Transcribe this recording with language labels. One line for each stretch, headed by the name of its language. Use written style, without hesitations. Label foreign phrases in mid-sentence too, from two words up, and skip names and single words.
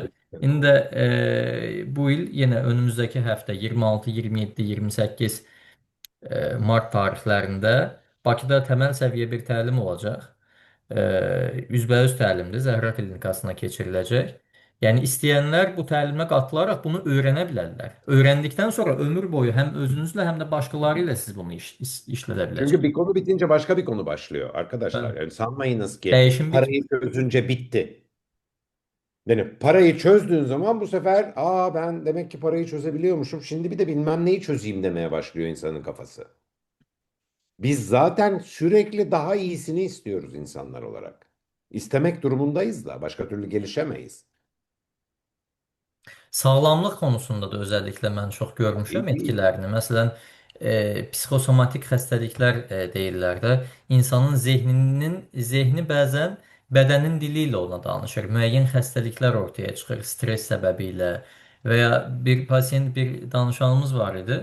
Azerbaijani: İndi də bu il yenə önümüzdəki həftə 26, 27, 28 mart tarixlərində Bakıda təməl səviyyə bir təlim olacaq. Üzbəüz təlimdir, Zəhra Klinikasına keçiriləcək. Yəni istəyənlər bu təlimə qatılaraq bunu öyrənə bilərlər. Öyrəndikdən sonra ömür boyu həm özünüzlə, həm də başqaları ilə siz bunu işlədə Çünkü biləcəksiniz.
Turkish: bir konu bitince başka bir konu başlıyor arkadaşlar.
Azerbaijani: Bəli.
Turkish: Yani sanmayınız ki
Azerbaijani: Dəyişim bitmir.
Turkish: parayı çözünce bitti. Yani parayı çözdüğün zaman bu sefer ben demek ki parayı çözebiliyormuşum. Şimdi bir de bilmem neyi çözeyim demeye başlıyor insanın kafası. Biz zaten sürekli daha iyisini istiyoruz insanlar olarak. İstemek durumundayız da başka türlü gelişemeyiz.
Azerbaijani: Sağlamlıq konusunda da özəlliklə mən çox görmüşəm
Turkish: İyi.
Azerbaijani: etkilərini. Məsələn, psixosomatik xəstəliklər deyirlər də, insanın zehni bəzən bədənin dili ilə ona danışır. Müəyyən xəstəliklər ortaya çıxır stres səbəbilə və ya bir pasiyent, bir danışanımız var idi.